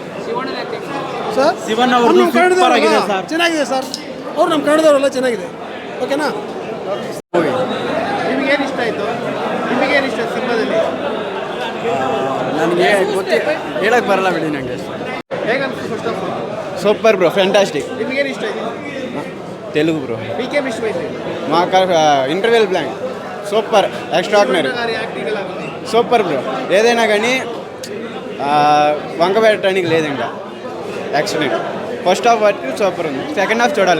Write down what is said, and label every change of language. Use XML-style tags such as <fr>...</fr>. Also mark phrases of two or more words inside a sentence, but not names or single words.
<kn>ಶಿವಣ್ಣ ಅವರು ಸೂಪರ್ ಆಗಿದೆ ಸರ್. ಚೆನ್ನಾಗಿದೆ ಸರ್. ಅವ್ರು ನಮ್ಮ ಕನ್ನಡದವರೆಲ್ಲ ಚೆನ್ನಾಗಿದೆ. ಓಕೆನಾ? ನನಗೆ ಹೇಳಕ್ಕೆ ಬರಲ್ಲ ಬಿಡಿ ನನಗೆ.</kn> <en>Super bro, fantastic.</en> <te>తెలుగు బ్రో.</te> <en>మా interval block super, extraordinary, super bro.</en> <te>ఏదైనా కానీ వంక పెట్టడానికి లేదు. ఇంకా ఎక్సలెంట్.</te> <en>first half</en> <te>వరకు సూపర్ ఉంది.</te> <en>second half</en> <te>చూడాలి.</te>